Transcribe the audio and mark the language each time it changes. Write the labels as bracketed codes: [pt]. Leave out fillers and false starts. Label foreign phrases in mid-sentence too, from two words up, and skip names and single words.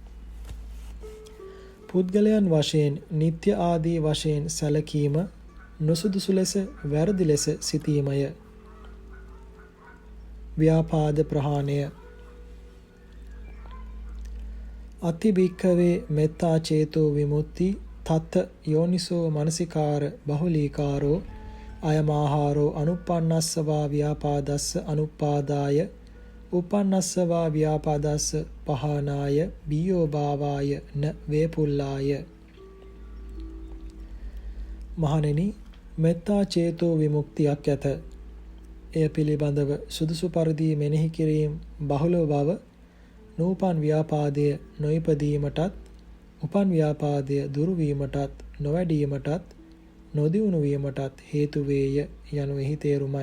[si] පුද්ගලයන් වශයෙන් නිත්‍ය ආදී වශයෙන් සැලකීම නුසුදුසු ලෙස වැරදි ලෙස සිතීමය. ව්‍යාපාද ප්‍රහාණය. [pi] අති භික්ඛවේ මෙත්තා චේතෝ විමුක්ති තත් යෝනිසෝ මනසිකාර බහුලීකාරෝ අයමාහාරෝ අනුප්පන්නස්සවා ව්‍යාපාදස්ස අනුපාදාය උපන්නස්සවා ව්‍යාපාදස්ස පහනාය බියෝ භාවාය න වේපුල්ලාය. [si] මහණෙනි, [pi] මෙත්තා චේතෝ [si] විමුක්තියක් ඇත. එය පිළිබඳව සුදුසු පරිදි මෙනෙහි කිරීම බහුල බව නූපන් ව්‍යාපාදය නොයිපදීමටත් උපන් ව්‍යාපාදය දුරු වීමටත් නොවැඩීමටත් නොදියුණු වීමටත් හේතු වේය යනු එහි තේරුමයි.